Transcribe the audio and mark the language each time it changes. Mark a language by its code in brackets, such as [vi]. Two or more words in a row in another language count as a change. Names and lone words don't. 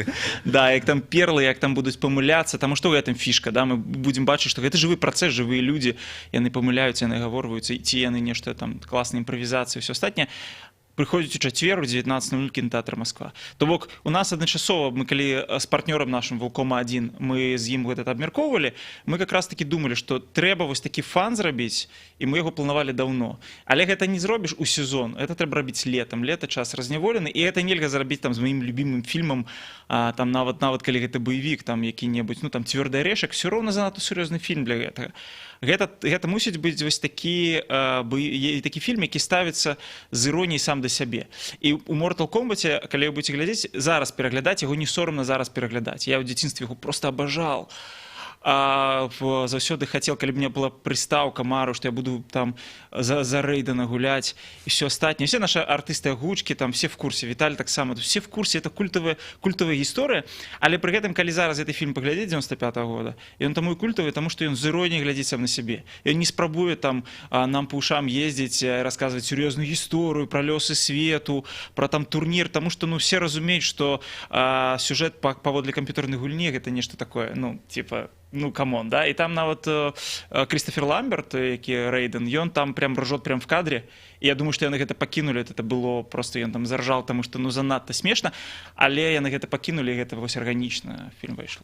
[be] Да, як там перлы, як там будуць памыляцца, таму што ў гэтым фішка, мы будзем бачыць, што гэта жывы працэс, жывыя людзі, яны памыляюцца, яны гаворваюцца, ці яны нешта там, класныя імправізацыі, ўсё астатняе. Прыходзіць у чацвер у 19:00 кінотэатр Масква. То бок у нас адначасова, мы калі з партнёрам нашым Вулкома-1, мы з ім гэта абмяркоўвалі, мы [ru] как раз таки [be] думалі, што трэба вось такі фан зрабіць, і мы яго планавалі даўно. Але гэта не зробіш у сезон, это трэба рабіць летам, лета час разняволены, і гэта нельга зрабіць там з маім любімым фільмам, там нават калі гэта баявік, там які-небудзь, там «Цвёрды арэшак», усё роўна занадта сур'ёзны фільм для гэтага. Гэта мусіць быць вось такі фільм, які ставіцца з іроніяй сам да сябе. І у Mortal Kombat, калі вы будзеце глядзець, зараз пераглядаць, яго не сорамна зараз пераглядаць. Я ў дзяцінстве яго проста абажаў. заўсёды хацеў, калі б мне была прыстаўка, мару, што я буду там за Рэйдана гуляць і все астатняе. [ru] Все наши [be] артысты агучкі, [ru] там все в курсе, Віталь таксама, все в курсе, [be] это культавая гісторыя, але пры гэтым, калі зараз гэты фільм паглядзець 95-го года, ён таму і культавы, таму што ён з іроніяй глядзіць сам на сябе. Ён не спрабуе там нам па ушам ездзіць, расказваць сур'ёзную гісторыю пра лёсы свету, пра там турнір, таму што все разумеюць, што сюжэт паводле камп'ютарнай гульні гэта нешта такое, камон, да, і там нават Крыстофер Ламберт, які Рэйден, ён там [ru] прям ржот прям в кадре, [be] і я думаю, што яны гэта пакінулі, [ru] это было просто, [be] ён там заржаў, таму што занадта смешна, але яны гэта пакінулі, і гэта вось арганічна фільм выйшла.